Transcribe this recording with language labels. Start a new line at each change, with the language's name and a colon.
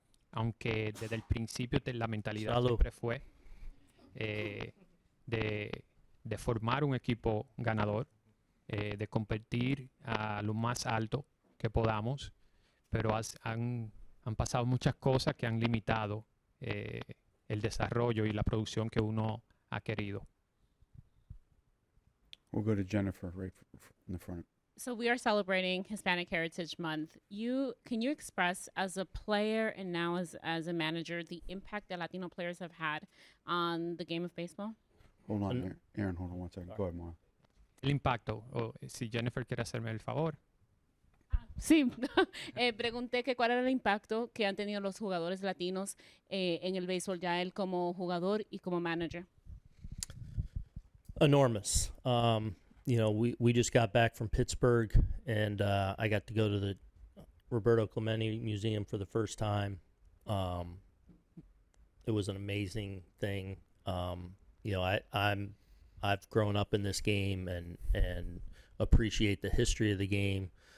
Spanish: Aunque desde el principio la mentalidad siempre fue de formar un equipo ganador, de competir a lo más alto que podamos, pero han pasado muchas cosas que han limitado el desarrollo y la producción que uno ha querido.
English: We'll go to Jennifer right in the front. So we are celebrating Hispanic Heritage Month. Can you express as a player and now as a manager the impact that Latino players have had on the game of baseball? Hold on, And- Aaron. Hold on one second. Go ahead, Mara.
Spanish: El impacto, o si Jennifer quiere hacerme el favor. Sí, pregunté que cuál era el impacto que han tenido los jugadores latinos en el béisbol, ya él como jugador y como manager.
English: Enormous. You know, we just got back from Pittsburgh, and I got to go to the Roberto Clemente Museum for the first time. It was an amazing thing. You know, I've grown up in this game and appreciate the history of the game.